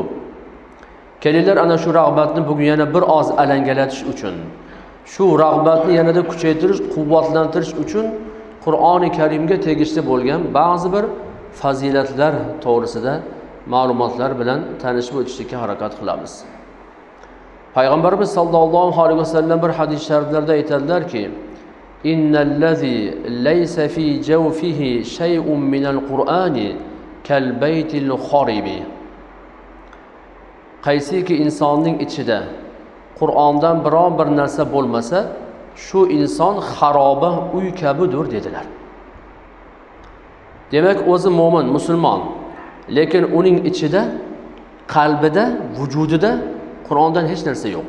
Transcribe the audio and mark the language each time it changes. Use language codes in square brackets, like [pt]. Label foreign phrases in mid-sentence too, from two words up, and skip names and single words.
[uz] Kelinglar, ana shu rag'batni bugun yana bir oz alangalatish uchun, shu rag'batni yanada kuchaytirish, quvvatlantirish uchun Qur'oni Karimga tegishli bo'lgan ba'zi bir fazilatlar to'g'risida ma'lumotlar bilan tanishib o'tishga harakat qilamiz. [ar] Payg'ambarimiz صلى الله عليه وسلم [uz] bir hadis shariflarda aytadilar-ki: [ar] "إن الذي ليس في جوفه شيء من القرآن كالبيت الخرب." [uz] Qaysiki insonning ichida Qur'ondan biror bir narsa bo'lmasa, shu inson xaroba uy kabidir dedilar. Demak, o'zi mo'min, musulmon, lekin uning ichida, qalbida, vujudida Qur'ondan hech narsa yo'q.